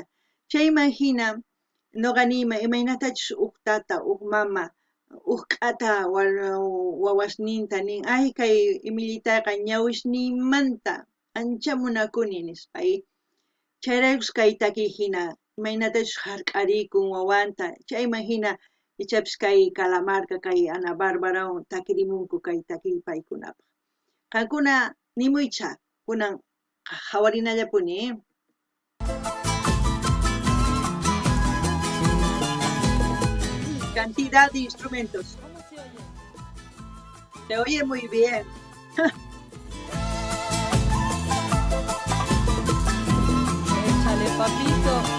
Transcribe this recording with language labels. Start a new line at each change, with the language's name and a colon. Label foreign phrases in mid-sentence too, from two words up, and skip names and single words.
Quechua: Chayman hina noqanima imaynatachus huk tata, huk mama, huk k'ata wawasninta nin ay kay imillitaqa ñawisniymanta ancha munakuni nispa chayraykus kay takiy hina imaynatachus hark'arikun wawanta chayman hina ichapis kay Calamarca kay Ana Barbarawan takirimunku kay takiy paykunapaq. Qankuna nimuycha kunan hawarinallapuni.
Spanish: Cantidad de instrumentos. ¿Cómo se oye? Se oye muy bien. Échale, papito.